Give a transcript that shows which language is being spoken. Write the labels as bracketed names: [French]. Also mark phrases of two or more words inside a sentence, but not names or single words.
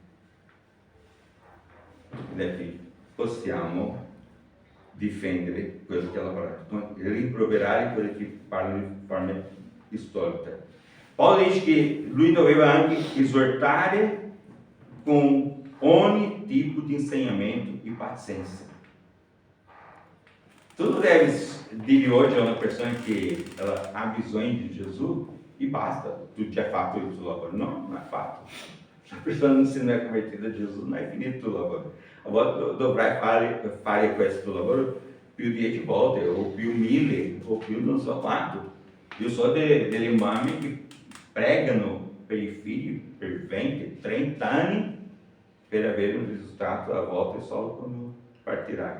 [Italian] Ed è che possiamo difendere quello che è la parola, rimproverare quelli che parlano di forma storica. Paolo dice che lui doveva anche esortare com ogni tipo de insegnamento e paciência. [Portuguese] Tu não deves dire hoje a uma pessoa que ela [Italian] ha bisogno di Gesù e basta, [Portuguese] tu já [Italian] fatto il tuo lavoro. [Portuguese] Não, não é fato. Se a pessoa não se é convertida a Jesus, não é [Italian] finito il tuo lavoro. Agora dovrai fare questo lavoro più 10 volte, o più 1000, o più non so quanto. Io so delle mamme che pregano per i figli per 20, 30 anni per avere un risultato, a volte solo quando partirai.